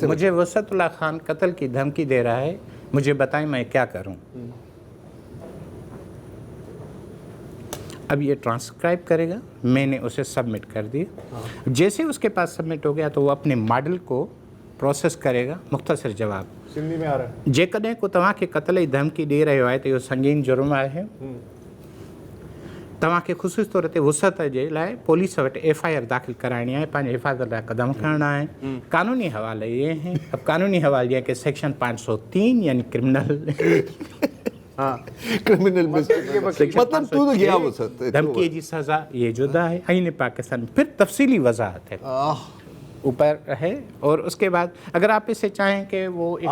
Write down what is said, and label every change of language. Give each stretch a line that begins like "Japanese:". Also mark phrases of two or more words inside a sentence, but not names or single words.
Urdu: مجھے وسعت اللہ خان قتل کی دھمکی دے رہا ہے, مجھے بتائیں میں کیا کروں. اب یہ ٹرانسکرائب کرے گا, میں نے اسے سبمٹ کر دیا. جیسے اس کے پاس سبمٹ ہو گیا تو وہ اپنے ماڈل کو پروسیس کرے گا. مختصر جواب سندھی میں آ رہا ہے.
Sindhi: जेकॾहिं को तव्हांखे क़त्ल जी धमकी ॾेई रहियो आहे त इहो संगीन जुर्म आहे. तव्हांखे ख़ुशूस तौर ते वुसअत जे लाइ पुलिस वटि FIR दाख़िल कराइणी आहे, पंहिंजे हिफ़ाज़त लाइ क़दम खणणा आहिनि।
Urdu: قانونی حوالے یہ ہیں. اب قانونی حوالے یہ کہ سیکشن 503 یعنی کریمنل کریمنل مطلب تو تو گیا وہ سر دھمکی جی سزا یہ جدا ہے آئین پاکستان میں۔ پھر تفصیلی وضاحت ہے اوپر ہے، اور اس کے بعد اگر آپ اسے چاہیں کہ وہ ایک